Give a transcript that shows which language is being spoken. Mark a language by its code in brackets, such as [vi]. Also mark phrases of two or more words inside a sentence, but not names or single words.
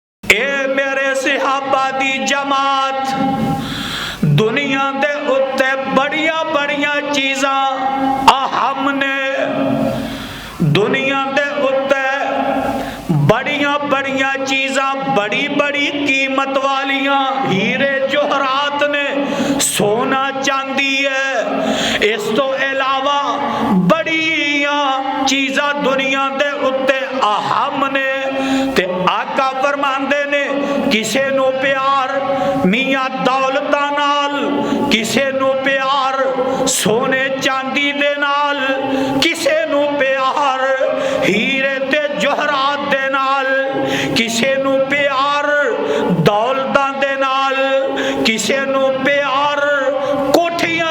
[pa] اے میرے صحابہ دی جماعت، دنیا دے اتے بڑیاں بڑیاں چیزاں ہم نے دنیا دے اتے بڑیاں بڑیاں چیزاں بڑی بڑی قیمت والیاں ہیرے جوہرات نے، سونا چاندی ہے، اس تو علاوہ بڑیاں چیزاں دنیا دے اتے ہم نے تے آقا فرماندے نے کسے نو پیار میاں دولتاں نال، کسے نو پیار سونے چاندی دے نال، کسے نو پیار ہیرے تے جوہرات دے نال، کسے نو پیار دولتاں دے نال، کسے نو پیار کوٹھیاں